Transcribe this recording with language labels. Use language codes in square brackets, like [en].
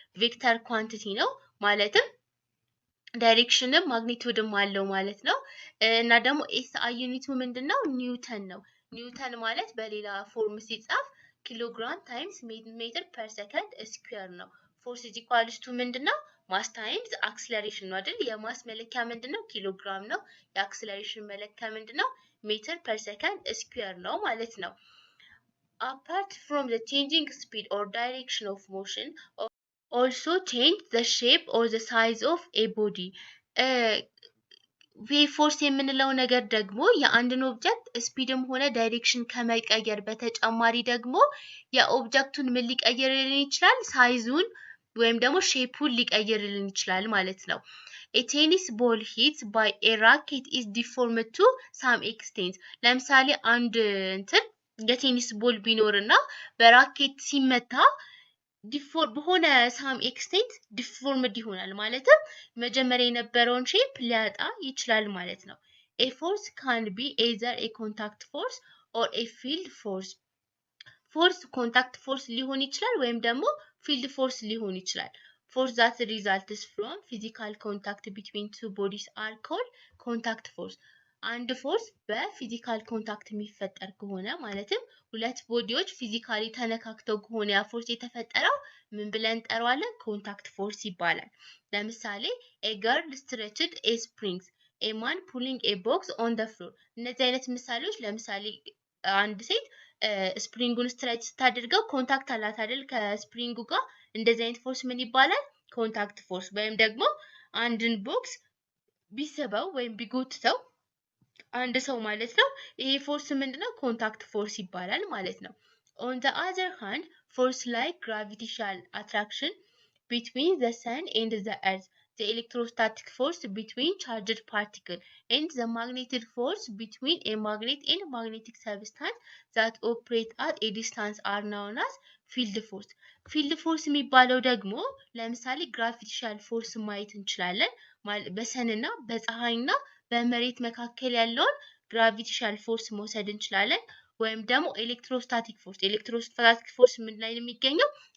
[am] ቬክተር ኳንቲቲ ነው። ማለትም ዳይሬክሽንም ማግኒቱድም አለው ማለት ነው። እና ደግሞ ኤስአይ ዩኒቱ ምንድነው? ኒውተን ነው። ኒውተን ማለት በሌላ ፎርም ሲጻፍ ኪሎግራም ታይምስ ሜትር ፐር ሰከንድ ስኩዌር ነው። ፎርስ ኢዝ ኢኳልስ ቱ ምንድነው? ማስ ታይምስ አክስለሬሽን ነው አይደል? የማስ መለኪያ ምንድነው? ኪሎግራም ነው። የአክስለሬሽን መለኪያ ምንድነው? ሜትር ፐር ሰከንድ ስኩዌር ነው ማለት ነው። [en] Apart from the changing speed or direction of motion, also change the shape or the size of a body. [am] ፎርስ የምንለው ነገር ደግሞ የአንድን ኦብጀክት ስፒድም ሆነ ዳይሬክሽን ከመቀየር በተጨማሪ ደግሞ የኦብጀክቱን ምን ሊቀይርልን ይችላል? ሳይዙን ወይም ደግሞ ሼፑን ሊቀይርልን ይችላል ማለት ነው። [en] A tennis ball hit by a racket is deformed to some extent. [am] ለምሳሌ አንድ የቴኒስ ቦል ቢኖርና በራኬት ሲመታ በሆነ ሳም ኤክስቴንት ዲፎርምድ ይሆናል። ማለትም መጀመሪያ የነበረውን ሼፕ ሊያጣ ይችላል ማለት ነው። [en] A force can be either a contact force or a field force. [am] ፎርስ ኮንታክት ፎርስ ሊሆን ይችላል ወይም ደግሞ ፊልድ ፎርስ ሊሆን ይችላል። [en] Force that results from physical contact between two bodies are called contact force. [am] አንድ ፎርስ በፊዚካል ኮንታክት የሚፈጠር ከሆነ ማለትም ሁለት ቦዲዎች ፊዚካሊ ተነካክተው ከሆነ ያ ፎርስ የተፈጠረው ምን ብለን እንጠራዋለን? ኮንታክት ፎርስ ይባላል። ለምሳሌ [en] a girl stretched a springs, a man pulling a box on the floor. [am] እነዚህ አይነት ምሳሌዎች ለምሳሌ አንድ ሴት ስፕሪንጉን ስትሬች ስታደርገው ኮንታክት አላት አይደል ከስፕሪንጉ ጋር። እንደዚህ አይነት ፎርስ ምን ይባላል? ኮንታክት ፎርስ። ወይም ደግሞ አንድን ቦክስ ቢስበው ወይም ቢጎትተው አንድ ሰው ማለት ነው። ይሄ ፎርስ ምንድነው? ኮንታክት ፎርስ ይባላል ማለት ነው። [en] On the other hand, force like gravitational attraction between the sun and the earth, the electrostatic force between charged particles, and the magnetic force between a magnet and magnetic substance that operate at a distance are known as field force. [am] ፊልድ ፎርስ የሚባለው ደግሞ ለምሳሌ ግራቪቴሽናል ፎርስ ማየት እንችላለን። በሰንና በፀሐይና በመሬት መካከል ያለውን ግራቪቴሽናል ፎርስ መውሰድ እንችላለን። ወይም ደግሞ ኤሌክትሮስታቲክ ፎርስ ምን ላይ ነው የሚገኘው?